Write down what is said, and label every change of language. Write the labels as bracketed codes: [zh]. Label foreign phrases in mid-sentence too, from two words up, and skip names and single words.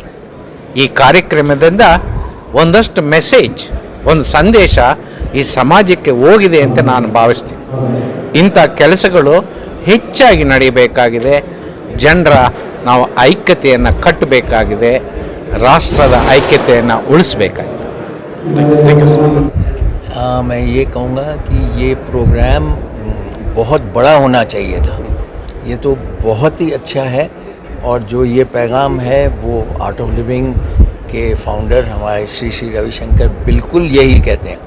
[kn] ಈ ಕಾರ್ಯಕ್ರಮದಿಂದ ಒಂದಷ್ಟು ಮೆಸೇಜ್, ಒಂದು ಸಂದೇಶ ಈ ಸಮಾಜಕ್ಕೆ ಹೋಗಿದೆ ಅಂತ ನಾನು ಭಾವಿಸ್ತೀನಿ. ಇಂಥ ಕೆಲಸಗಳು ಹೆಚ್ಚಾಗಿ ನಡೀಬೇಕಾಗಿದೆ. ಜನರ ನಾವು ಐಕ್ಯತೆಯನ್ನು ಕಟ್ಟಬೇಕಾಗಿದೆ, ರಾಷ್ಟ್ರದ ಐಕ್ಯತೆಯನ್ನು ಉಳಿಸಬೇಕಾಗಿದೆ. [hi] मैं ये कहूँगा कि ये प्रोग्राम बहुत बड़ा होना चाहिए था. ये तो बहुत ही अच्छा है और जो ये पैगाम है वो आर्ट ऑफ लिविंग के फाउंडर हमारे श्री श्री रविशंकर बिल्कुल यही कहते हैं.